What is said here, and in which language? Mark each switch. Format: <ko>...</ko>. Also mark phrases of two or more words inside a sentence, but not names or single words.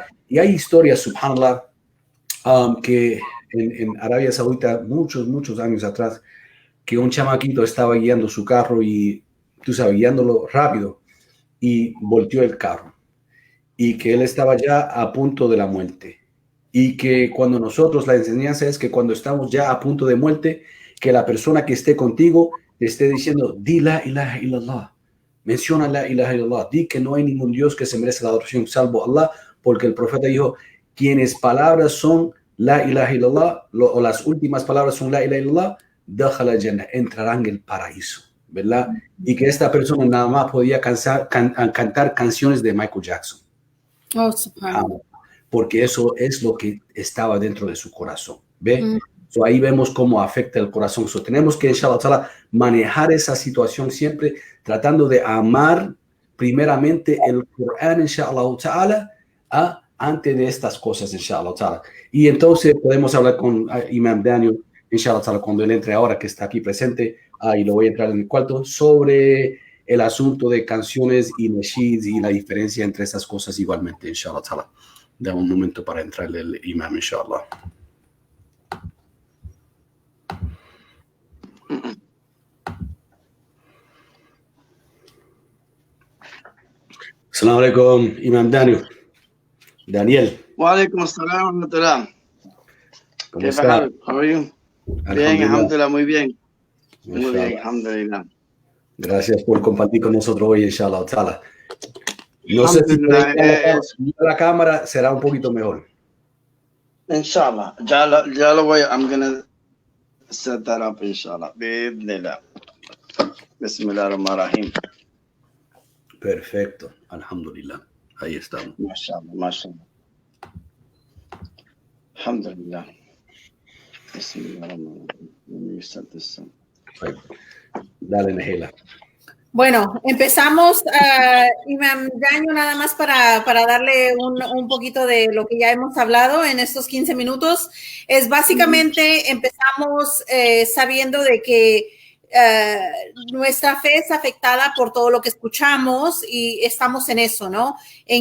<es>Y hay historias, subhanallah, que en Arabia Saudita, muchos años atrás, que un chamaquito estaba guiando su carro y, tú sabes, guiándolo rápido y volteó el carro y que él estaba ya a punto de la muerte y que cuando nosotros, la enseñanza es que cuando estamos ya a punto de muerte, que la persona que esté contigo te esté diciendo, di</es> <ar>لا إله إلا الله,</ar> <es>menciona</es> <ar>لا إله إلا الله,</ar> <es>di que no hay ningún Dios que se merece la adoración salvo Allah, porque el profeta dijo, quienes palabras son</es> <ar>لا إله إلا الله,</ar> <es>o las últimas palabras son</es> <ar>لا إله إلا الله، دخل الجنة,</ar> <es>entrarán en el paraíso, ¿verdad? Y que esta persona nada más podía cantar canciones de Michael Jackson. Oh, porque eso es lo que estaba dentro de su corazón, ¿ve? So, ahí vemos cómo afecta el corazón. So, tenemos que, inshallah, manejar esa situación siempre tratando de amar primeramente el Corán, inshallah, antes de estas cosas, inshallah. Y entonces podemos hablar con Imam Daniel, inshallah, cuando él entre ahora, que está aquí presente, y lo voy a entrar en el cuarto, sobre el asunto de canciones y nasheeds y la diferencia entre esas cosas igualmente, inshallah. Dame un momento para entrar el imam, inshallah.</es> <ar>السلام عليكم, Imam Daniel. وعليكم السلام ورحمة الله.</ar> <es>¿Cómo está?</es> <en>How are you?</en> <es>Bien, alhamdulillah, muy bien. Muy bien, alhamdulillah. Gracias por compartir con nosotros hoy, inshallah. No sé si la cámara será un poquito mejor. Inshallah. Ya lo voy,</es> <en>I'm gonna set that up,</en> <ar>إن شاء الله. بسم الله. Bismillahirrahmanirrahim.</ar> <es>Perfecto, alhamdulillah. Ahí estamos.</es> <ar>ما شاء الله، ما شاء الله. الحمد لله. Bismillahirrahmanirrahim.</ar> <en>Let me set this up.</en> <es>Dale, Nehela. Bueno, empezamos, Imam Daniel, nada más para darle un poquito de lo que ya hemos hablado en estos 15 minutos. Es básicamente, empezamos sabiendo de que nuestra fe es afectada por todo lo que escuchamos y estamos en eso, ¿no?</es>